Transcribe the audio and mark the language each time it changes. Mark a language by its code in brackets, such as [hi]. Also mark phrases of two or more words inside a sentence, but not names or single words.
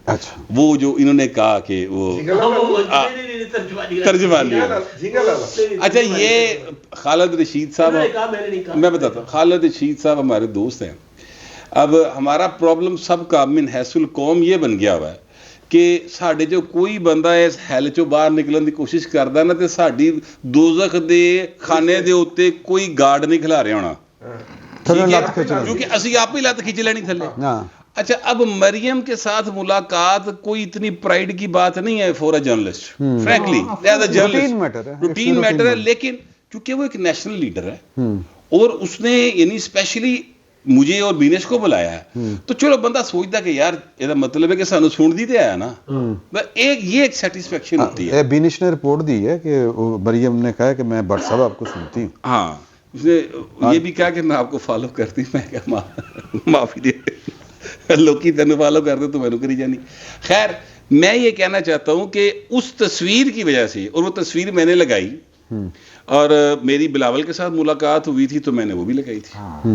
[ur] اچھا وہ جو انہوں نے کہا کہ وہ ترجمانی, اچھا یہ خالد رشید صاحب, میں بتاتا ہوں, خالد رشید صاحب ہمارے دوست ہیں. اب ہمارا پرابلم سب کا من حیث القوم یہ بن گیا ہوا ہے کہ [pa] ਸਾਡੇ ਚੋਂ ਕੋਈ ਬੰਦਾ ਇਸ ਹੈਲ ਚੋਂ ਬਾਹਰ ਨਿਕਲਣ ਦੀ ਕੋਸ਼ਿਸ਼ ਕਰਦਾ ਨਾ ਤੇ ਸਾਡੀ ਦੋਜ਼ਖ ਦੇ ਖਾਨੇ ਦੇ ਉੱਤੇ ਕੋਈ ਗਾਰਡ ਨਹੀਂ ਖਿਲਾ ਰਿਹਾ ਹੋਣਾ, کیونکہ اسی آپ ہی لت کھینچ لینی تھلے. [ur] اچھا اب مریم کے ساتھ ملاقات کوئی اتنی پرائڈ کی بات نہیں ہے [en] for a journalist, frankly as a journalist routine matter [ur] ہے، لیکن چونکہ وہ ایک نیشنل لیڈر ہے اور اس نے یعنی اسپیشلی مجھے اور بینش کو بلایا ہے، تو چلو بندہ سوچتا کہ یار یہ مطلب ہے کہ [pa] سانو سن دی تے آیا نا، [ur] یہ ایک سیٹسفیکشن ہوتی ہے. بینش نے رپورٹ دی ہے کہ مریم نے کہا کہ میں بٹ صاحب آپ کو سنتی ہوں. ہاں اس نے یہ بھی کہا کہ میں آپ کو فالو کرتی ہوں. [pa] میں کہا معافی دے، لوکی تینوں فالو کرتے تو میں نے کری جانی. [ur] خیر میں یہ کہنا چاہتا ہوں کہ اس تصویر کی وجہ سے، اور وہ تصویر میں نے لگائی، اور میری بلاول کے ساتھ ملاقات ہوئی تھی تو میں نے وہ بھی لگائی تھی.